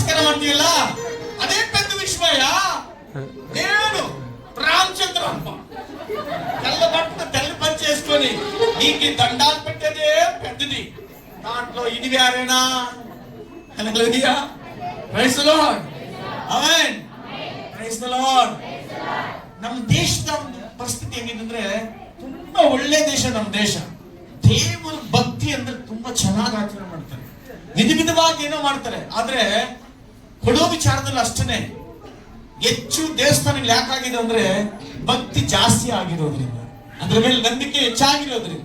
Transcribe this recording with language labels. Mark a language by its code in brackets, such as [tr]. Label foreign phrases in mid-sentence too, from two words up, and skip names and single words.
[kn] ಮಾಡ್ತೀಯಲ್ಲ ಅದೇ [te] పెద్ద విషయమయ్యా. నేను రామచంద్రమ్మ తెల్ల బట్టలు తెల్ల పని చేసుకొని నీకు దండాలు పెట్టేదే పెద్దది. దాంట్లో ఇది వేరేనా? హల్లెలూయా, [en] praise the Lord, Amen, praise the Lord. [kn] ನಮ್ಮ ದೇಶದ ಪರಿಸ್ಥಿತಿ ಹೆಂಗಿದ್ರೆ ತುಂಬಾ ಒಳ್ಳೆ ದೇಶ ನಮ್ಮ ದೇಶ. ದೇವರ ಭಕ್ತಿ ಅಂದ್ರೆ ತುಂಬಾ ಚೆನ್ನಾಗಿ ಆಚರಣೆ ಮಾಡ್ತಾರೆ, ವಿಧವಾಗಿ ಏನೋ ಮಾಡ್ತಾರೆ. ಆದ್ರೆ ಕೊಡೋ ವಿಚಾರದಲ್ಲಿ ಅಷ್ಟೇನೆ ಹೆಚ್ಚು ದೇವಸ್ಥಾನಗಳು ಯಾಕಾಗಿದೆ ಅಂದ್ರೆ ಭಕ್ತಿ ಜಾಸ್ತಿ ಆಗಿರೋದ್ರಿಂದ, ಅದ್ರ ಮೇಲೆ ನಂಬಿಕೆ ಹೆಚ್ಚಾಗಿರೋದ್ರಿಂದ.